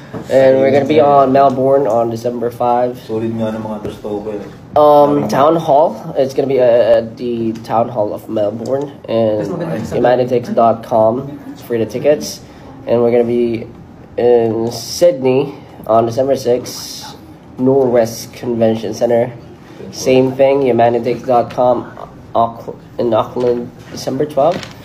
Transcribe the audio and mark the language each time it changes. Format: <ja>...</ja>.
<en>And we're gonna be on Melbourne on December 5.</en> <tl>Solid nga ng mga trusto ko eh.</tl> <en>Town Hall. It's gonna be at the Town Hall of Melbourne and humanitix.com for the tickets. And we're gonna be in Sydney on December 6, Norwest Convention Center. Same thing, humanitix.com in Auckland, December 12.</en>